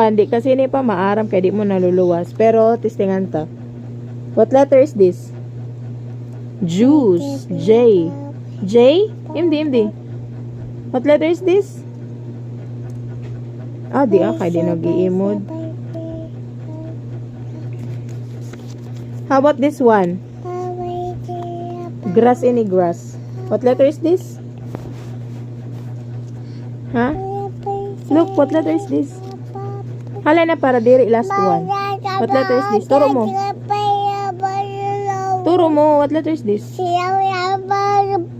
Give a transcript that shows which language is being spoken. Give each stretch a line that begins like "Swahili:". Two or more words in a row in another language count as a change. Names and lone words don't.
Waray: Di kasi ni pa maaram kaya di mo naluluwas, pero testingan ta.
English: What letter is this? Juice. J. Hindi. What letter is this?
Waray: Di kay di nag-iimod.
English: How about this one? Grass. What letter is this? Huh? Look, what letter is this?
Waray: Hala na para diri
English: last one. What letter is this?
Waray: Turo mo. Turo mo,
English: what letter is this?
Waray: Siya